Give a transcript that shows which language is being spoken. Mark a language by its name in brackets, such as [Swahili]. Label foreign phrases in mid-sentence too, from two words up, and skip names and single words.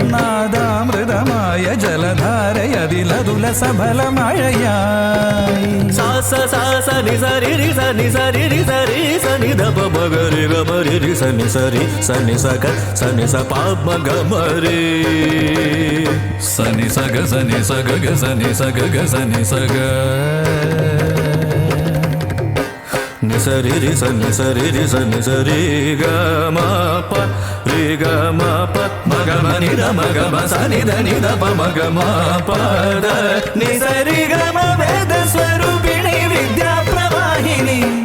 [Malayalam] നാദാമൃതമായ ജലധാരയതിലതുല സഫല മഴയായി സാസ സാസ നിസരി രിസ നിസരി രിസരി സനി ധപ മഗരി ഗമരി രിസ നിസരി സനി സക സനി സ പാപ ഗമരി സനി സഗ സനി സഗ ഗ സനി സഗ ഗ സനി സഗ నిసరి రిస నిసరి రిస నిసరి గమ ప రి గమ ప మగమ ని ద మగమ సని ద ని ద ప మగమ ప ద నిసరి గమ [Telugu] వేద స్వరూపిణి విద్యా ప్రవాహిని